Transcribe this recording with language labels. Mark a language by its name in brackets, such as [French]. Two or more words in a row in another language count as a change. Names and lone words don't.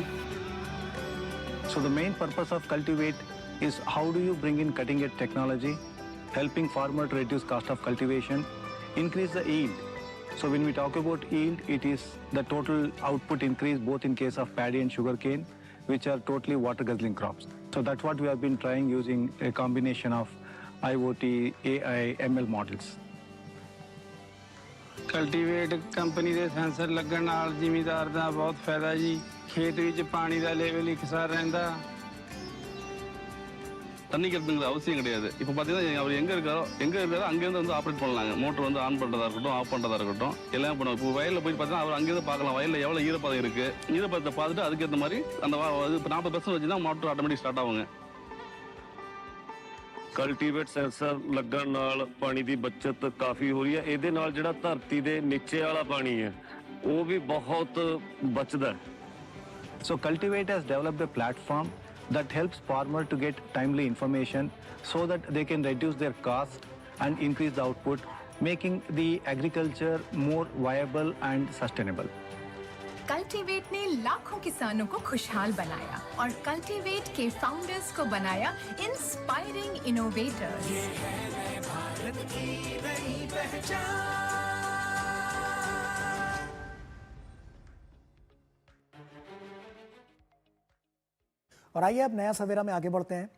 [English] So the main purpose of Cultivate is how do you bring in cutting-edge technology, helping farmer to reduce cost of cultivation, increase the yield. So when we talk about yield, it is the total output increase both in case of paddy and sugarcane, which are totally water-guzzling crops. So that's what we have been trying using a combination of IoT, AI, ML models. [Punjabi] ਕਲਟੀਵੇਟ ਕੰਪਨੀ ਦੇ ਸੈਂਸਰ ਲੱਗਣ ਨਾਲ ਜ਼ਿਮੀਂਦਾਰ ਦਾ ਬਹੁਤ ਫਾਇਦਾ ਜੀ। ਖੇਤ ਵਿੱਚ ਪਾਣੀ ਦਾ ਲੈਵਲ ਇਕਸਾਰ ਰਹਿੰਦਾ। [Tamil] தண்ணி கட்டுங்கிற அவசியம் கிடையாது. இப்போ பார்த்தீங்கன்னா அவர் எங்கே இருக்காரோ அங்கேருந்து வந்து ஆப்ரேட் பண்ணலாங்க. மோட்டர் வந்து ஆன் பண்ணுறதா இருக்கட்டும், ஆஃப் பண்ணுறதா இருக்கட்டும், எல்லாம் பண்ணுவோம். இப்போ வயலில் போய் பார்த்தீங்கன்னா அவர் அங்கேருந்து பார்க்கலாம் வயலில் எவ்வளோ ஈரப்பதம் இருக்குது. ஈரப்பதத்தை பார்த்துட்டு அதுக்கேற்ற மாதிரி அந்த இப்போ 40% வச்சு தான் [English] motor automatic start [Tamil] ஆகுங்க. [Punjabi] ਕਲਟੀਵੇਟ ਸੈਂਸਰ ਲੱਗਣ ਨਾਲ ਪਾਣੀ ਦੀ ਬਚਤ ਕਾਫੀ ਹੋ ਰਹੀ ਹੈ। ਇਹਦੇ ਨਾਲ ਜਿਹੜਾ ਧਰਤੀ ਦੇ ਨੀਚੇ ਵਾਲਾ ਪਾਣੀ ਹੈ ਉਹ ਵੀ ਬਹੁਤ ਬਚਦਾ ਹੈ। [English] So Cultivate has developed a platform that helps farmer to get timely information so that they can reduce their cost and increase the output, making the agriculture more viable and sustainable. [Hindi] कल्टीवेट ने लाखों किसानों को खुशहाल बनाया और कल्टीवेट के फाउंडर्स को बनाया [English] inspiring innovators. [Hindi] ये है नए भारत की नई पहचान। और आइए अब नया सवेरा में आगे बढ़ते हैं।